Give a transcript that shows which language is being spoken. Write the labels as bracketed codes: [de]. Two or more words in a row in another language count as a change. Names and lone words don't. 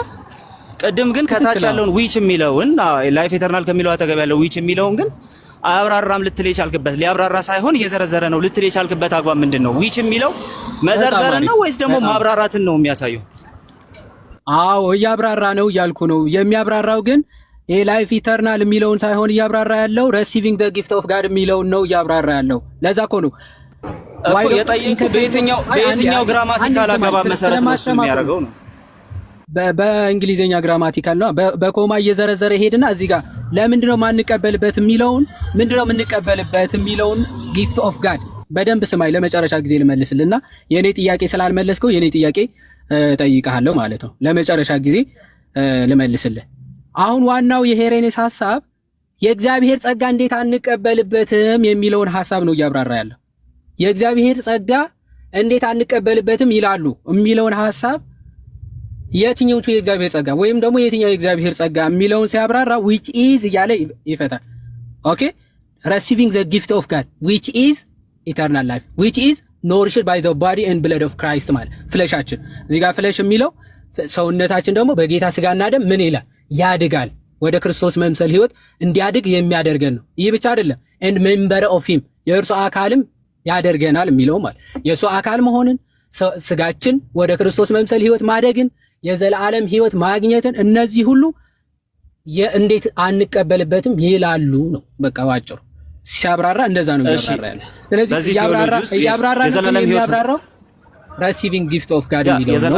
[am] ቅድም ግን ከታች ያለውን which የሚለውን [en] life eternal [am] ከሚለው አጠገብ ያለው which የሚለውን ግን አያብራራም ልትል የቻልክበት ሊያብራራ ሳይሆን እየዘረዘረ ነው ልትል የቻልክበት አግባብ ምንድነው? which የሚለው መዘርዘርን ነው ወይስ ደግሞ ማብራራትን ነው የሚያሳየው? አዎ እያብራራ ነው እያልኩ ነው። የሚያብራራው ግን [en] life eternal [am] የሚለውን ሳይሆን እያብራራ ያለው [en] receiving the gift of God [am] የሚለውን ነው እያብራራ ያለው። ለዛ እኮ ነው የጠየቅኩህ በየትኛው ግራማቲካል አገባብ መሰረት ነው እሱ የሚያደርገው ነው። በእንግሊዘኛ ግራማቲካል ነው። በኮማ እየዘረዘረ ሄድና እዚህ ጋር ለምንድነው ማንቀበልበት የሚለውን ምንድነው የምንቀበልበት የሚለውን [en] gift of God [am] በደንብ ስማይ። ለመጨረሻ ጊዜ ልመልስልና የኔ ጥያቄ ስላልመለስከው የኔ ጥያቄ ጠይቀሃለሁ ማለት ነው። ለመጨረሻ ጊዜ ልመልስልህ። አሁን ዋናው የሄሬኔስ ሐሳብ የእግዚአብሔር ጸጋ እንዴት አንቀበልበትም የሚለውን ሐሳብ ነው እያብራራ ያለው። የእግዚአብሔር ጸጋ እንዴት አንቀበልበትም ይላሉ የሚለውን ሐሳብ የትኛው የእግዚአብሔር ጸጋ ወይም ደግሞ የትኛው የእግዚአብሔር ጸጋ የሚለውን ሲያብራራ [en] which is [am] እያለ ይፈታል። ኦኬ [en] receiving the gift of God which is eternal life which is nourished by the body and blood of Christ [am] ማለት ፍለሻችን እዚህ ጋር ፍለሽ የሚለው ሰውነታችን ደግሞ በጌታ ስጋና ደም ምን ይላል ያድጋል፣ ወደ ክርስቶስ መምሰል ህይወት እንዲያድግ የሚያደርገን ነው። ይህ ብቻ አይደለም [en] and member of him [am] የእርሱ አካልም ያደርገናል የሚለው ማለት የእሱ አካል መሆንን ስጋችን ወደ ክርስቶስ መምሰል ህይወት ማደግን የዘላለም ህይወት ማግኘትን እነዚህ ሁሉ እንዴት አንቀበልበትም ይላሉ ነው። በቃ ባጭሩ ሲያብራራ እንደዛ ነው የሚያብራራ ያለው። ስለዚህ ያብራራ የሚያብራራው [en] receiving gift of God [am] የሚለው